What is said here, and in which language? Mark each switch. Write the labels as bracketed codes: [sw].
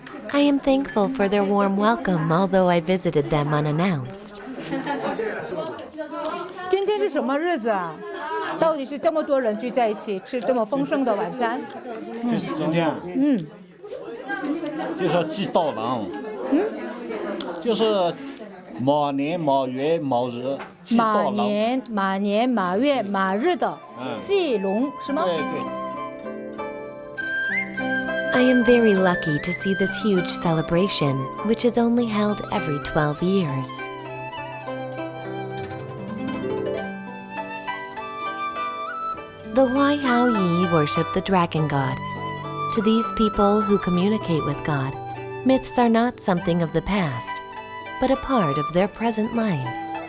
[en] I am thankful for their warm welcome, although I visited them unannounced. [zh] 今天是什么日子啊？到底是这么多人聚在一起吃这么丰盛的晚餐？今天啊，就是祭道郎，就是马年、马月、马日祭道郎。马年、马月、马日的祭龙是吗？对对。 [en] I am very lucky to see this huge celebration, which is only held every 12 years. The Huaihao Yi worship the dragon god. To these people who communicate with God, myths are not something of the past, but a part of their present lives.